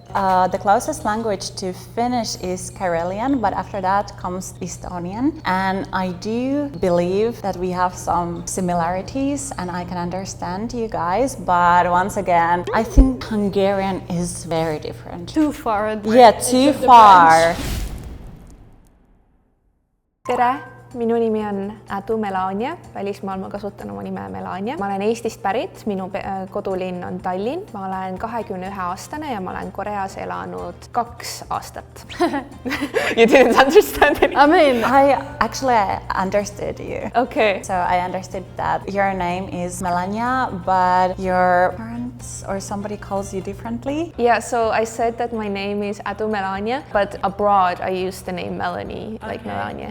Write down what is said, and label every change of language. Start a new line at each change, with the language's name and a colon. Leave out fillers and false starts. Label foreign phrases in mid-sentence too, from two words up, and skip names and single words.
English: The closest language to Finnish is Karelian, but after that comes Estonian. And I do believe that we have some similarities and I can understand you guys, but once again, I think Hungarian is very different. Too far. Yeah, too far.
Estonian: Tere! Minu nimi on Melania, välismaal ma kasutan oma nime Melania. Ma olen Eestist pärit, minu kodulinn on Tallinn. Ma olen 21-aastane ja ma olen Koreas elanud 2 aastat.
English: You didn't understand anything? I mean, I actually understood you. Okay. So I understood that your name is Melania, but your parents or somebody calls you differently? Yeah, so I said that my name is Melania, but abroad I use the name Melanie, like Melania.